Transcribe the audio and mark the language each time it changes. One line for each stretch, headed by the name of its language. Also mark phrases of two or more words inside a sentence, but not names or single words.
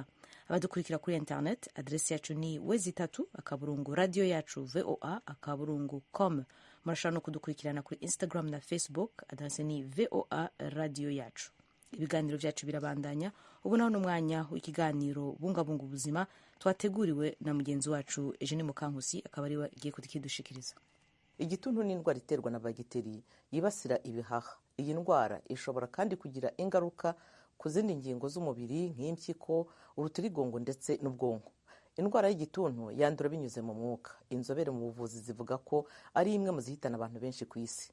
Rundi: Abadukurikira kuri internet adresi yacu ni wezi3 radio yacu voa.com. Murashobora no kudukurikirana kuri Instagram na Facebook, adresi ni voa radio yacu. Ibiganiro byacu birabandanya. Ubu naho n'umwanya w'ikiganiro bungabunga ubuzima twateguriwe na mugenzi wacu Eugene Mukankusi, akaba ari we agiye kudushikiriza.
Kinyarwanda: Igituntu ni indwara iterwa na bagiteri yibasira ibihaha. Iyi ndwara ishobora kandi kugira ingaruka ku zindi ngingo z'umubiri nk'impyiko, urutirigongo ndetse n'ubwonko. Indwara y'igituntu yandura binyuze mu mwuka. Inzobere mu buvuzi zivuga ko ari imwe mu zihitana abantu benshi ku isi.